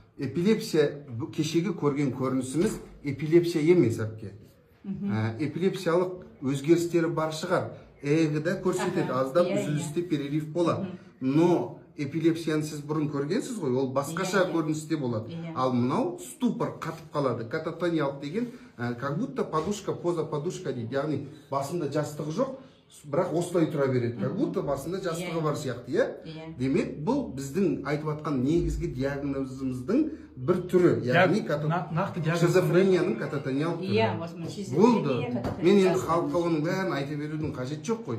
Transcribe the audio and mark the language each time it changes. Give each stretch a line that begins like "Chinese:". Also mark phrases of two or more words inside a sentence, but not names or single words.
Kazakh: эпилепсия кешегі көрген көрінісіміз эпилепсия емес әпке. Эпилепсиялық өзгерістері бар шығар. Эгіда көрсетеді, аздап үзілісте перерив болады. Но эпилепсияны сіз бұрын көргенсіз ғой, ол басқаша көріністе болады. Ал мынау ступор қатып қалады. Кататониялық деген,
Russian: как будто подушка, поза подушка дейді.
Kazakh: Яғни басында жастығы жоқ, бірақ осылай тұра береді.
Russian: Как будто
Kazakh: басында жастығы бар сияқты, иә? Демек, бұл біздің айтып атқан негізгі диагнозымыздың бір түрі. Яғни шизофренияның кататониялық түрі. Болды. Мен енді халыққа оның бәрін айта берудің қажет жоқ қой.